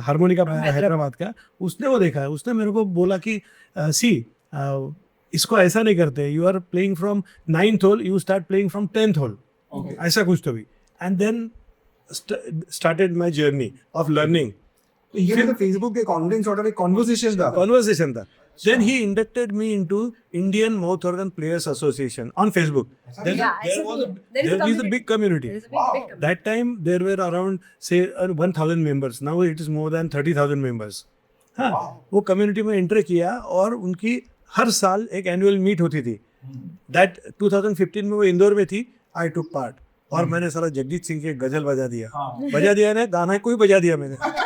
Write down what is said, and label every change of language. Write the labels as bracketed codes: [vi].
[hi] Harmonica Hyderabad का, उसने वो देखा है, उसने मेरे को बोला कि सी इसको ऐसा नहीं करते, [en] you are playing from 9th hole, you start playing from 10th hole, [hi] ऐसा कुछ तो भी। [en] And then started my journey of learning. [hi] ये तो फेसबुक के ऑनलाइन सॉर्ट ऑफ एक कन्वर्सेशन था। [en] Then he inducted me into Indian Mouth Organ Players Association on Facebook. Then there is a big community. That time there were around say 1,000 members. Now it is more than 30,000 members. [hi] हाँ, वो community में enter किया, और उनकी हर साल एक annual meet होती थी। That 2015 में वो इंदौर में थी, [en] I took part. [hi] और मैंने सारा जगजीत सिंह के गजल बजा दिया ना, गाना कोई बजा दिया मैंने।